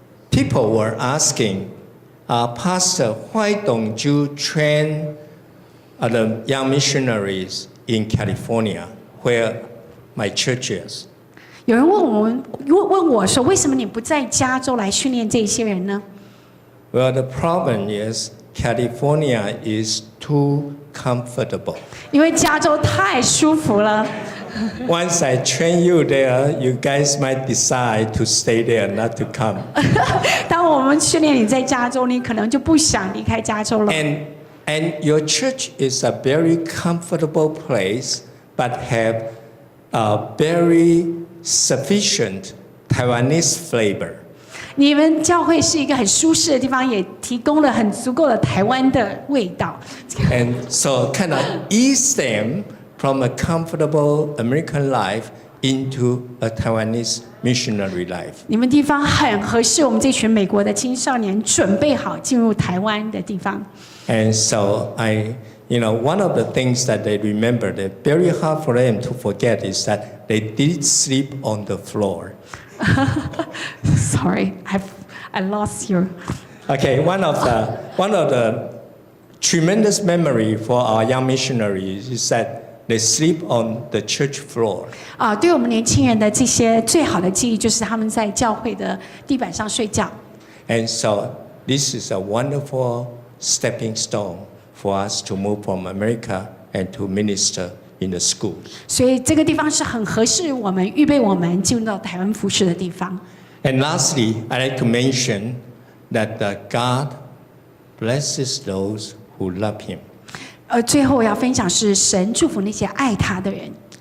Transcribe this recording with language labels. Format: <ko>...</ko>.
<en>People were asking, Pastor, why don't you train the young missionaries in California, where my church is?</en> <zh>有人问我说，为什么你不在加州来训练这些人呢？</zh> <en>Well, the problem is California is too comfortable.</en> <zh>因为加州太舒服了。</zh> <en>Once I train you there, you guys might decide to stay there, not to come.</en> <zh>当我们训练你在加州，你可能就不想离开加州了。</zh> <en>And your church is a very comfortable place, but have a very sufficient Taiwanese flavor.</en> <zh>你们教会是一个很舒适的地方，也提供了很足够的台湾的味道。</zh> <en>And so kind of ease them from a comfortable American life into a Taiwanese missionary life.</en> <zh>你们地方很合适我们这群美国的青少年准备好进入台湾的地方。</zh> <en>And so one of the things that they remember that very hard for them to forget is that they did sleep on the floor. Sorry, I lost you. Okay, one of the tremendous memory for our young missionaries is that they sleep on the church floor.</en> <zh>对我们年轻人的这些最好的记忆就是他们在教会的地板上睡觉。</zh> <en>And so this is a wonderful stepping stone for us to move from America and to minister in the schools.</en> <zh>所以这个地方是很合适我们预备我们进入到台湾服事的地方。</zh> <en>And lastly, I'd like to mention that God blesses those who love Him.</en> <zh>最后我要分享是神祝福那些爱他的人。</zh>